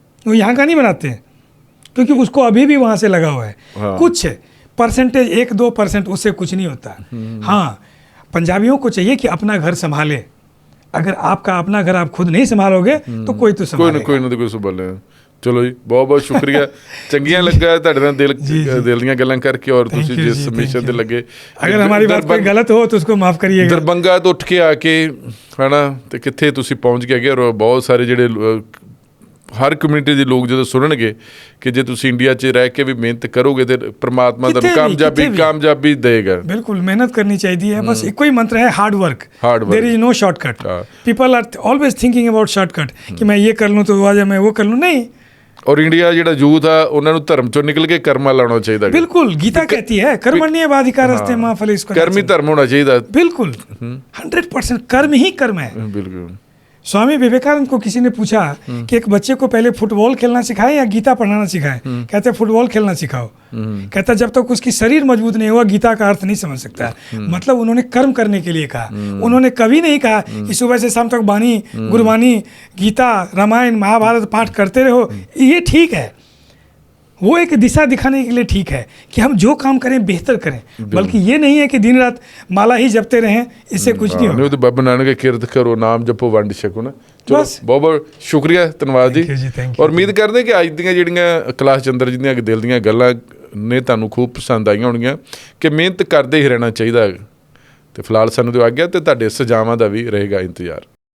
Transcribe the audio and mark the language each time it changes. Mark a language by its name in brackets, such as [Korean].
[Hindi] वो यहाँ का नहीं बनाते हैं क्योंकि उसको अभी भी वहाँ से लगा हुआ है। हाँ। कुछ परसेंटेज 1-2% उससे कुछ नहीं होता। हाँ, पंजाबियों को चाहिए कि अपना घर संभाले। अगर आपका अपना घर आप खुद नहीं संभालोगे तो कोई तो संभालेगा। कोई ना संभाले। [Punjabi] ਚਲੋ ਜੀ, ਬਹੁਤ ਬਹੁਤ ਸ਼ੁਕਰੀਆ। ਚੰਗੀਆਂ ਲੱਗਾ ਤੁਹਾਡੇ ਨਾਲ ਦਿਲ ਦੀਆਂ ਗੱਲਾਂ ਕਰਕੇ, ਔਰ ਤੁਸੀਂ ਜਿਸ ਮਿਸ਼ਨ ਤੇ ਲੱਗੇ। [Hindi] अगर हमारी बात कोई गलत हो तो उसको माफ़ करिएगा। [Punjabi] ਦਰਬੰਗਾ ਤੋਂ ਉੱਠ ਕੇ ਆ ਕੇ ਹੈ ਨਾ, ਤੇ ਕਿੱਥੇ ਤੁਸੀਂ ਪਹੁੰਚ ਕੇ ਗਏ, ਔਰ ਬਹੁਤ ਸਾਰੇ ਜਿਹੜੇ ਹਰ ਕਮਿਊਨਿਟੀ ਦੇ ਲੋਕ ਜਦੋਂ ਸੁਣਨਗੇ ਕਿ ਜੇ ਤੁਸੀਂ ਇੰਡੀਆ 'ਚ ਰਹਿ ਕੇ ਵੀ ਮਿਹਨਤ ਕਰੋਗੇ ਤੇ परमात्मा ਤੁਹਾਨੂੰ [Hindi] कामयाबी देगा। बिल्कुल मेहनत करनी चाहिए, बस एक ही मंत्र है, hard work. [English] There is no shortcut. People are always thinking about shortcut [Hindi] कि मैं ये कर लूँ तो आज मैं वो कर लूँ, नहीं। [Punjabi] ਔਰ ਇੰਡੀਆ ਜਿਹੜਾ ਯੂਥ ਆ ਉਹਨਾਂ ਨੂੰ ਧਰਮ ਚੋਂ ਨਿਕਲ ਕੇ ਕਰਮਾ ਲਾਉਣਾ ਚਾਹੀਦਾ। [Hindi] बिल्कुल, गीता कहती है [Sanskrit] कर्मण्येवाधिकारस्ते मा फलेषु कदाचन। [Hindi] कर्मी धर्म होना चाहिए। बिल्कुल 100% कर्म ही कर्म है। बिल्कुल। स्वामी विवेकानंद को किसी ने पूछा कि एक बच्चे को पहले फुटबॉल खेलना सिखाए या गीता पढ़ाना सिखाए? कहते फुटबॉल खेलना सिखाओ। कहता जब तक उसकी शरीर मजबूत नहीं हुआ गीता का अर्थ नहीं समझ सकता। मतलब उन्होंने कर्म करने के लिए कहा। उन्होंने कभी नहीं कहा कि सुबह से शाम तक बानी, गुरबानी, गीता, रामायण, महाभारत पाठ करते रहो। ये ठीक है, वो एक दिशा दिखाने के लिए ठीक है कि हम जो काम करें बेहतर करें, बल्कि ये नहीं है कि दिन रात माला ही जपते रहें, इससे कुछ नहीं होगा। तो बाबा नानक की किरत करो, नाम जपो, वंड छको ना। चलो बहुत बहुत शुक्रिया, धन्यवाद जी। और उम्मीद करते कि [Punjabi] अज ਦੀਆਂ ਜਿਹੜੀਆਂ ਕੈਲਾਸ਼ ਚੰਦਰ ਜੀ ਦੀਆਂ ਦਿਲ ਦੀਆਂ ਗੱਲਾਂ ਨੇ ਤੁਹਾਨੂੰ ਖੂਬ ਪਸੰਦ ਆਈਆਂ ਹੋਣਗੀਆਂ ਕਿ ਮਿਹਨਤ ਕਰਦੇ ਹੀ ਰਹਿਣਾ ਚਾਹੀਦਾ। ਤੇ ਫਿਲਹਾਲ ਸਾਨੂੰ ਦਿਓ ਆਗਿਆ, ਤੇ ਤੁਹਾਡੇ ਸੁਝਾਵਾਂ ਦਾ ਵੀ ਰਹੇਗਾ ਇੰਤਜ਼ਾਰ।